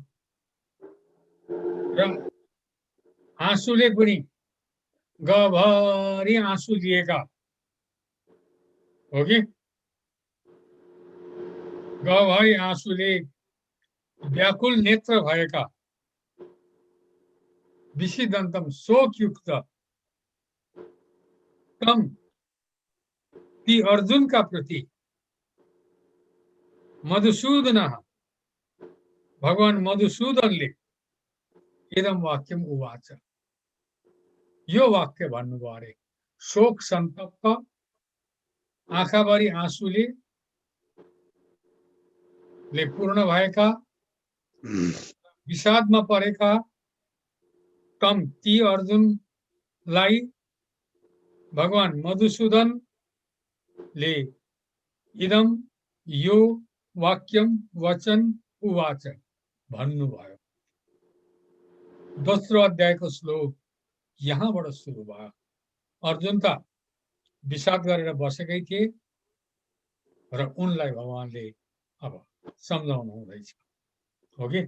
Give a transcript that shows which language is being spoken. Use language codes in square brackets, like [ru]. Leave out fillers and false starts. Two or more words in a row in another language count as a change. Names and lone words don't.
[ne] र आँसुले पनि गभरि आँसु लिएका, हो कि गभरि आँसुले व्याकुल नेत्र भएका, [sa] विषिदन्तम शोकयुक्त तम [ne] ती अर्जुनका प्रति मधुसूदन भगवान मधुसूदनले [sa] इदम वाक्यम उवाच, [ne] यो वाक्य भन्नुभयो अरे। शोक सन्तप्त आँखाभरि आँसुले पूर्ण भएका, विषादमा परेका तम ती अर्जुनलाई भगवान मधुसूदनले इदम यो वाक्यम वचन उवाच भन्नुभयो। दोस्रो अध्यायको श्लोक यहाँबाट सुरु भयो। अर्जुन त विषाद गरेर बसेकै थिए र उनलाई भगवानले अब सम्झाउनु हुँदैछ, हो कि।